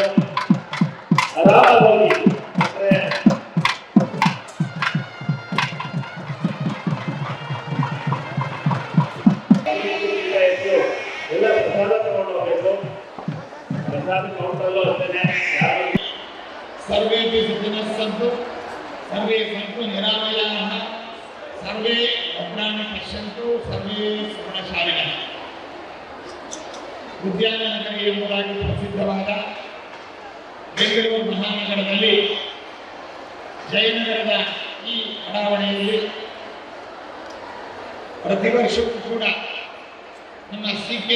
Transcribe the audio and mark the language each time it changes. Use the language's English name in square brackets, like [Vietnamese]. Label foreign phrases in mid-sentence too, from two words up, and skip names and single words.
[Kannada] ಆರಾಮಾಗಿ ಹೋಗಿ. ಅಂದ್ರೆ ಎಲ್ಲ ಪ್ರಸಾದ ತಗೊಂಡು ಹೋಗ್ಬೇಕು. ಪ್ರಸಾದ ಕೌಂಟಲ್ಲೂ ಅಷ್ಟೇ ಯಾರು [Sanskrit] ಸರ್ವೇ ಸಜ್ಜನಃ ಸಂತು ಸರ್ವೇ ಸಂತು ನಿರಾಮಯಾಃ ಸರ್ವೇ ಭದ್ರಾಣಿ ಪಶ್ಯಂತು ಸರ್ವೇ ಸುಗುಣಶಾಲಿನಃ. [Kannada] ಉದ್ಯಾನ ನಗರಿ ಎಂಬುದಾಗಿ ಪ್ರಸಿದ್ಧವಾದ ಬೆಂಗಳೂರು ಮಹಾನಗರದಲ್ಲಿ ಜಯನಗರದ ಈ ಬಡಾವಣೆಯಲ್ಲಿ ಪ್ರತಿ ವರ್ಷವೂ ಕೂಡ ನಮ್ಮ ಸಿ.ಕೆ.